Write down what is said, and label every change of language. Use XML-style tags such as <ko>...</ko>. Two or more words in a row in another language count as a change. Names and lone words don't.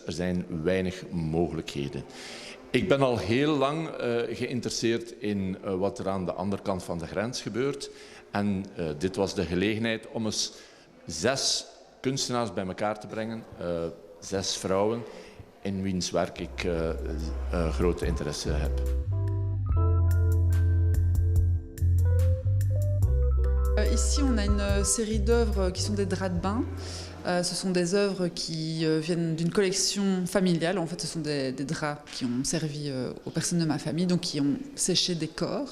<nl>Er zijn weinig mogelijkheden. Ik ben al heel lang geïnteresseerd in wat er aan de andere kant van de grens gebeurt. En dit was de gelegenheid om eens 6 kunstenaars bij elkaar te brengen. 6 vrouwen in wiens werk ik grote interesse heb.</nl> <fr>Ici, on a une série d'œuvres qui sont des draps de bain. Ce sont des œuvres qui viennent d'une collection familiale. En fait, ce sont des draps qui ont servi aux personnes de ma famille, donc qui ont séché des corps.</fr>